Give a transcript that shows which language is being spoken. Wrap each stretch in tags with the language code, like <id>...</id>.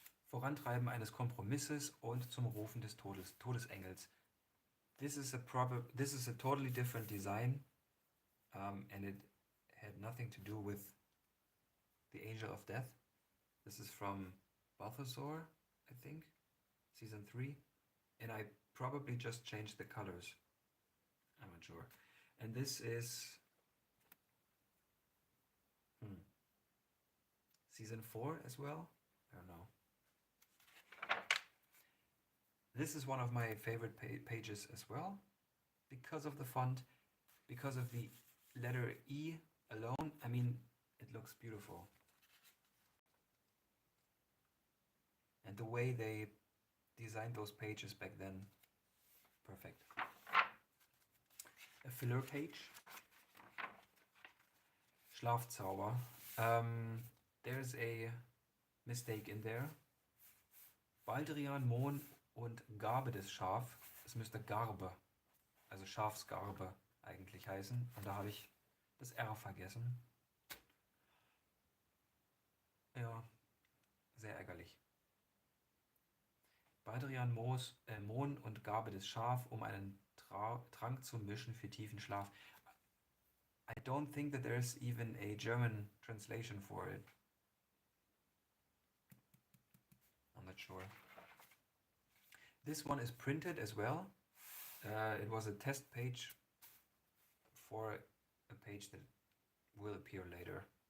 <de>Vorantreiben eines Kompromisses und zum Rufen des Todesengels.</de> <en>This is a totally different design, and it had nothing to do with the Angel of Death. This is from Balthasar, I think, season 3, and I probably just changed the colors. I'm not sure. And this is season 4 as well. I don't know. This is one of my favorite pages as well, because of the font, because of the letter E alone. I mean, it looks beautiful. And the way they designed those pages back then, perfect. A filler page. Schlafzauber. There's a mistake in there.</en> <de>Baldrian, Mohn und Garbe des Schaf. Es müsste Garbe, also Schafsgarbe eigentlich heißen. Und da habe ich das R vergessen. Ja, sehr ärgerlich. Baldrian, Mohn und Garbe des Schaf, um einen Trank zu mischen für tiefen Schlaf.</de> <en>I don't think that there's even a German translation for it. I'm not sure. This one is printed as well. It was a test page for a page that will appear later.</en>